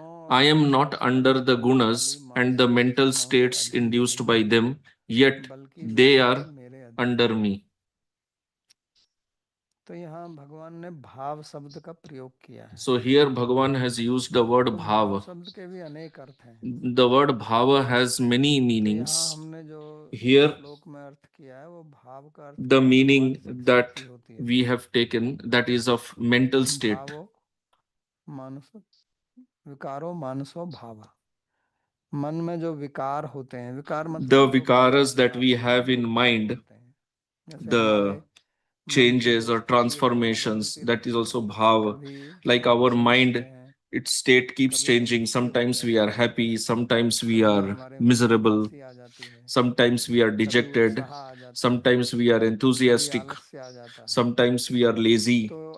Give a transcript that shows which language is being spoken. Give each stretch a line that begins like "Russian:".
English: I am not under the gunas and the mental states induced by them, yet they are under me.
Hindi: तो यहाँ भगवान ने भाव शब्द का प्रयोग किया है।
English: So here Bhagavan has used the word bhava.
Hindi: शब्द के भी अनेक अर्थ हैं।
English: The word bhava has many meanings.
Hindi: हमने जो
English: here
Hindi: श्लोक में अर्थ किया है वो भाव का अर्थ
English: the meaning that we have taken, that is of mental state.
Sanskrit: मानसो विकारो मानसो भावा,
Hindi: मन में जो विकार होते हैं, विकार मतलब
English: the vikaras that we have in mind, the changes or transformations, that is also bhava. Like our mind, its state keeps changing. Sometimes we are happy, sometimes we are miserable, sometimes we are dejected, sometimes we are enthusiastic, sometimes we are lazy.